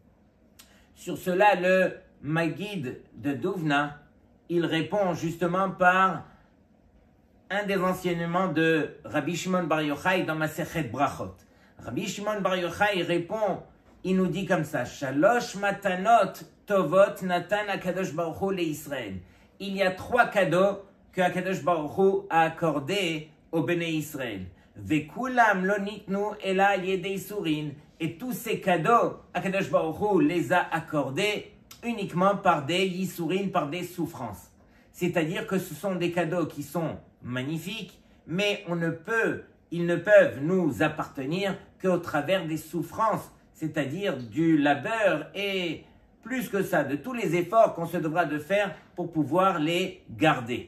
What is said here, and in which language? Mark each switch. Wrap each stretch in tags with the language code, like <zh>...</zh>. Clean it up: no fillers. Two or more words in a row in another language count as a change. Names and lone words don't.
<fr>Sur cela, le Maguide de Douvna, il répond justement par un des enseignements de Rabbi Shimon Bar Yochai dans Masechet Brachot. Rabbi Shimon Bar Yochai répond, il nous dit comme ça,</fr> <he>שלש מתנות טובות נתן הקדוש ברוך הוא לישראל.</he> <fr>Il y a 3 cadeaux que</fr> <he>הקדוש ברוך הוא</he> <fr>a accordés au</fr> <he>בני ישראל. וכולם לא ניתנו אלא ידי יסורין.</he> <fr>Et tous ces cadeaux,</fr> <he>הקדוש ברוך הוא</he> <fr>les a accordés uniquement par des yisurin, par des souffrances. C'est-à-dire que ce sont des cadeaux qui sont magnifiques, mais ils ne peuvent nous appartenir qu'au travers des souffrances, c'est-à-dire du labeur et plus que ça, de tous les efforts qu'on se devra de faire pour pouvoir les garder.</fr>